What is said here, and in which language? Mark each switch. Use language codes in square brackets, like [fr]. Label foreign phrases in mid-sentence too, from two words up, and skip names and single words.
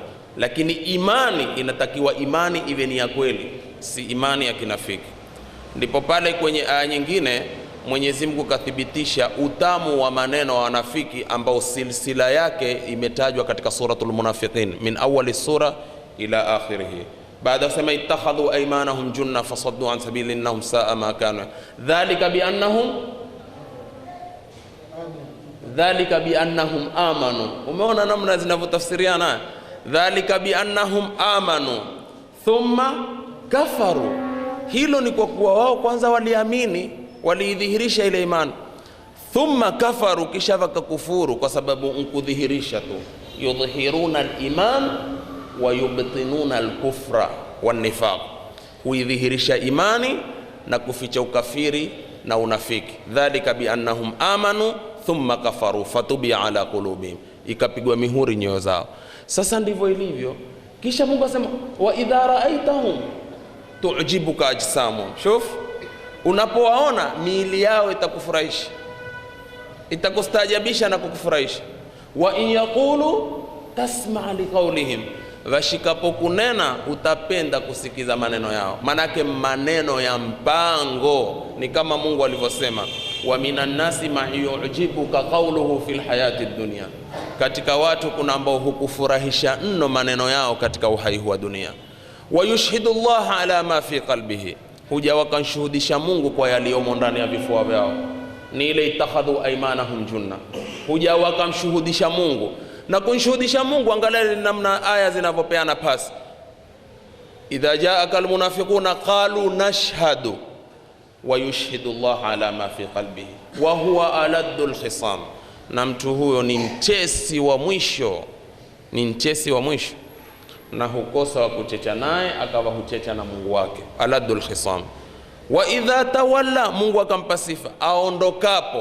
[sw] Lakini imani inatakiwa imani iwe ni ya kweli, si imani ya kinafiki. Ndipo pale kwenye aya nyingine Mwenyezi Mungu kathibitisha utamu wa maneno wa wanafiki, ambao silsila yake imetajwa katika suratul Munafiqin [ar] من أول السورة إلى آخره. [sw] Baada ya kusema [ar] اتخذوا أيمانهم جنة فصدوا عن سبيل إنهم ساء ما كانوا ذلك بأنهم آمنوا. [sw] Umeona namna zinavyotafsiriana, [ar] ذلك بأنهم آمنوا ثم كفروا. [sw] Hilo ni kwa kuwa wao kwanza waliamini, waliidhihirisha ile imani, [ar] ثم كفروا, [sw] kisha wakakufuru kwa sababu nkudhihirisha tu. [ar] يظهرون الإيمان ويبطنون الكفر والنفاق, [sw] kuidhihirisha imani na kuficha ukafiri na unafiki. [ar] ذلك بأنهم آمنوا ثم كفروا فطبع على قلوبهم, [sw] ikapigwa mihuri nyoyo zao. Sasa ndivyo ilivyo. Kisha Mungu asema [ar] وإذا رأيتهم تعجبك أجسام. [sw] Shuf, unapowaona miili yao itakufurahisha, itakustajabisha na kukufurahisha. [ar] وإن يقولوا تسمع لقولهم, [sw] washikapo kunena utapenda kusikiza maneno yao. Manake maneno ya mpango, ni kama Mungu alivyosema [ar] ومن الناس من يعجبك قوله في الحياة الدنيا, [sw] katika watu kuna ambao hukufurahisha mno maneno yao katika uhai wa dunia. [ar] ويشهد الله على ما في قلبه, [sw] huja wakanshuhudisha Mungu kwa yaliyomo ndani ya vifua vyao, ni ile [ar] اتخذوا أيمانهم جنة, [sw] huja wakamshuhudisha Mungu. Na kunshuhudisha Mungu, angalia namna aya zinavyopeana pasi. [ar] إذا جاءك المنافقون قالوا نشهد ويشهد الله على ما في قلبه وهو ألد الخصام, [sw] na mtu huyo ni mtesi wa mwisho, ni mtesi wa mwisho, na hukosa wa kuchecha naye akawa huchecha na Mungu wake. [ar] ألد الخصام. وإذا تولى, [sw] Mungu akampa sifa aondokapo.